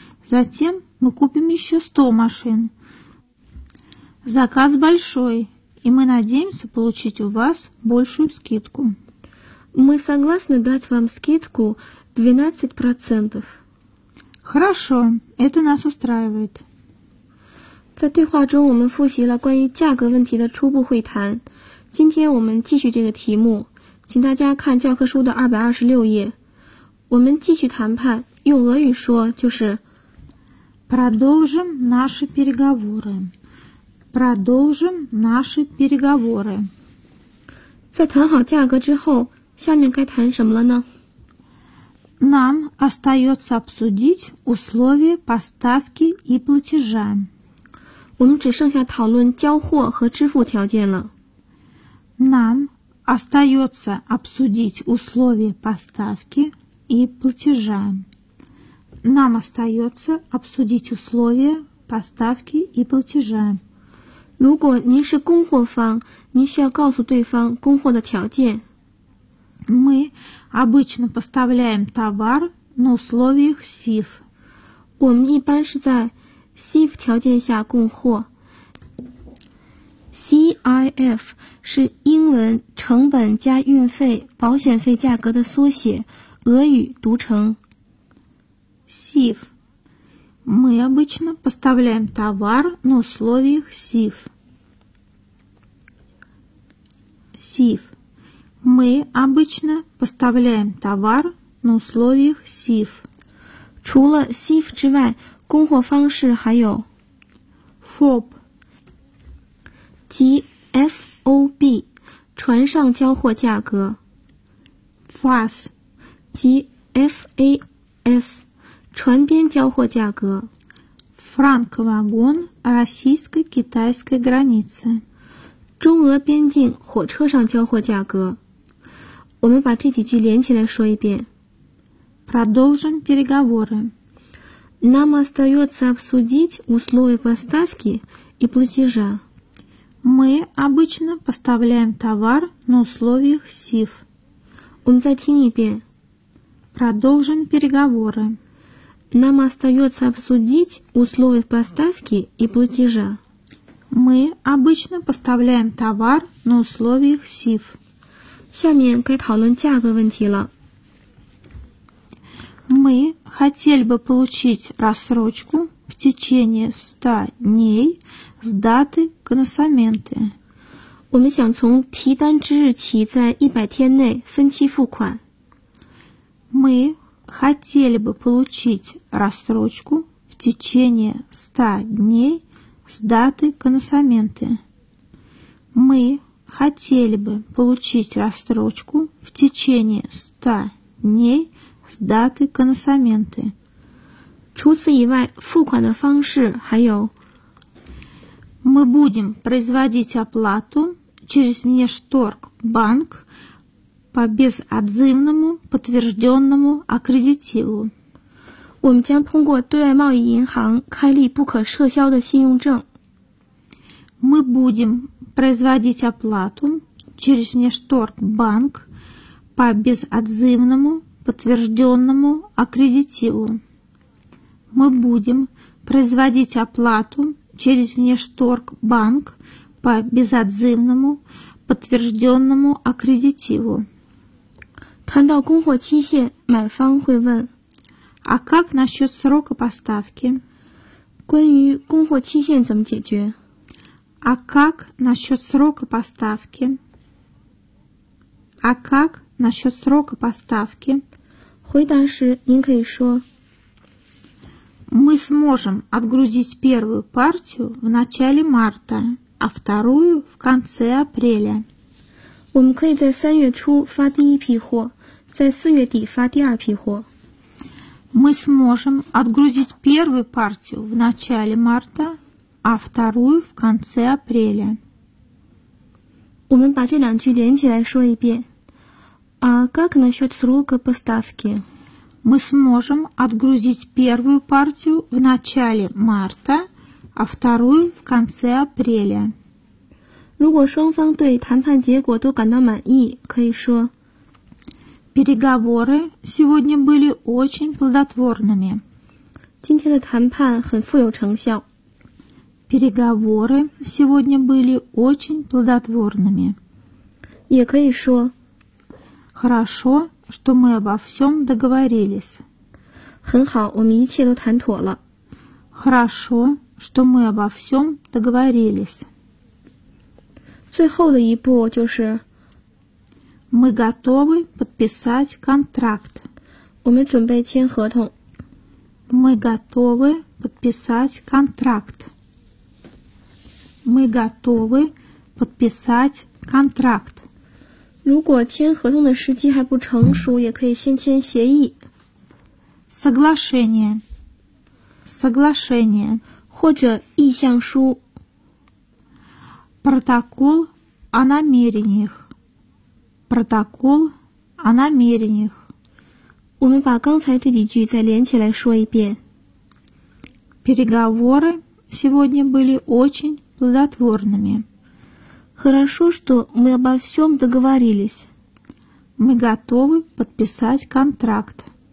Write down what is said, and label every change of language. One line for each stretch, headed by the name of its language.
Russian: Затем мы купим еще 100 машин. Заказ большой, и мы надеемся получить у вас большую скидку. Мы согласны дать вам скидку 12%. Хорошо, это нас устраивает.
Chinese: 在对话中我们复习了关于价格问题的初步会谈。今天我们继续这个题目，请大家看教科书的226页。我们继续谈判，用俄语说就是
Russian: Продолжим наши переговоры. Продолжим наши переговоры.
Chinese: 在谈好价格之后，下面该谈什么了呢？
Russian: Нам остается обсудить условия поставки и платежа.
Chinese: 我们只剩下讨论交货和支付条件了。
Russian: Нам остается обсудить условия поставки и платежа. Нам остается обсудить условия поставки и платежа.
Chinese: 如果您是供货方，您需要告诉对方供货的条件。
Russian: Мы обычно поставляем товар на условиях СИФ.
Chinese: 我们一般是在 СИФ 条件下供货。 CIF 是英文成本加运费保险费价格的缩写，俄语读成
Russian: СИФ. Мы обычно поставляем товар на условиях СИФ. СИФ. Мы обычно поставляем товар на условиях СИФ.
Chinese: 除了 СИФ 之外，供货方式还有
Russian: ФОБ.
Chinese: ТФОБ. 船上交货价格
Russian: ФАС.
Chinese: ТФАС. 船边交货价格
Russian: ФРАНКВАГОН. Российско-китайской границы.
Chinese: 中俄边境火车上交货价格我们把这几句连起来说一遍。
Russian: Продолжим переговоры. Нам остается обсудить условия поставки и платежа. Мы обычно поставляем товар на условиях СИФ. Продолжим переговоры. Нам остается обсудить условия поставки и платежа. Мы обычно поставляем товар на условиях СИФ.
Chinese: 下面该讨论价格问题了。
Russian: Мы хотели бы получить рассрочку в течение 100 дней с даты консоменты.
Chinese: 我们想从提单之日起在100天内分期付款。
Russian: Мы хотели бы получить рассрочку в течение 100 дней с даты консоменты. Мы хотели бы получить рассрочку в течение 100 дней с даты консоменты.
Chinese: 除此以外，付款的方式还有。
Russian: Мы будем производить оплату через Внешторгбанк по безотзывному подтвержденному аккредитиву.
Chinese: 我们将通过对外贸易银行开立不可撤销的信用证。
Russian: Мы будем производить оплату через Внешторгбанк по безотзывному подтвержденному аккредитиву. Мы будем производить оплату через Внешторгбанк по безотзывному подтвержденному аккредитиву.
Chinese: 谈到供货期限，买方会问
Russian: А как насчет срока поставки?
Chinese: 关于供货期限怎么解决？
Russian: А как насчет срока поставки? А как насчет срока поставки?
Chinese: 回答是您可以说
Russian: Мы сможем отгрузить первую партию в начале марта, а вторую в конце апреля.
Chinese: 我们可以在三月初发第一批货，在四月底发第二批货。
Russian: Мы сможем отгрузить первую партию в начале марта, а вторую в конце апреля.
Chinese: 我们把这两句连起来说一遍。
Russian: А как насчет срока поставки? Мы сможем отгрузить первую партию в начале марта, а вторую в конце апреля.
Chinese: 如果双方对谈判结果都感到满意，可以说
Russian: Переговоры сегодня были очень плодотворными.
Chinese: 今天的谈判很富有成效。
Russian: Переговоры сегодня были очень плодотворными.
Chinese: 也可以说
Russian: Хорошо, что мы обо всем договорились.
Chinese: 很好，我们一切都谈妥了。
Russian: Хорошо, что мы обо всем договорились.
Chinese: 最后的一步就是
Russian: Мы готовы подписать контракт.
Chinese: 我们准备签合同。
Russian: Мы готовы подписать контракт. Мы готовы подписать контракт.
Chinese: 如果签合同的时机还不成熟，也可以先签协议。
Russian: Соглашение. Соглашение.
Chinese: 或者意向书。
Russian: Протокол о намерениях. Протокол о намерениях.
Chinese: 我们把刚才这几句再连起来说一遍。
Russian: Переговоры сегодня были очень... плодотворными. Хорошо, что мы обо всем договорились. Мы готовы подписать контракт.